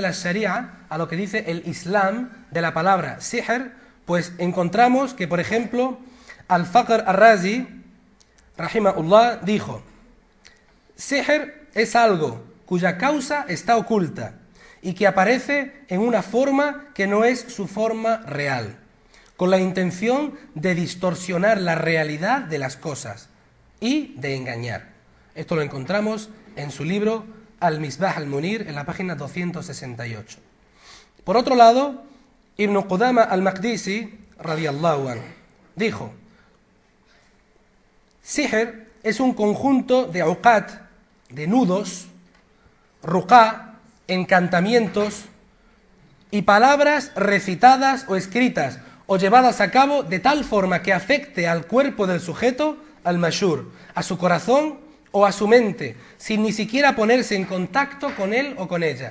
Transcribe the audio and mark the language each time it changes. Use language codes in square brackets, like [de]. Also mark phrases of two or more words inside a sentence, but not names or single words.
[es] la Sharia, a lo que dice el Islam de la palabra sihr, pues encontramos que, por ejemplo, Al-Faqr Ar-Razi, rahimahullah, dijo: sihr es algo cuya causa está oculta y que aparece en una forma que no es su forma real, con la intención de distorsionar la realidad de las cosas y de engañar. Esto lo encontramos en su libro Al-Misbah al-Munir, en la página 268. Por otro lado, Ibn Qudama al-Maqdisi, [ar] رضي الله عنه, [es] dijo: sihr es un conjunto de auqat, de nudos, ruqá, encantamientos y palabras recitadas o escritas o llevadas a cabo de tal forma que afecte al cuerpo del sujeto, al mashur, a su corazón o a su mente, sin ni siquiera ponerse en contacto con él o con ella.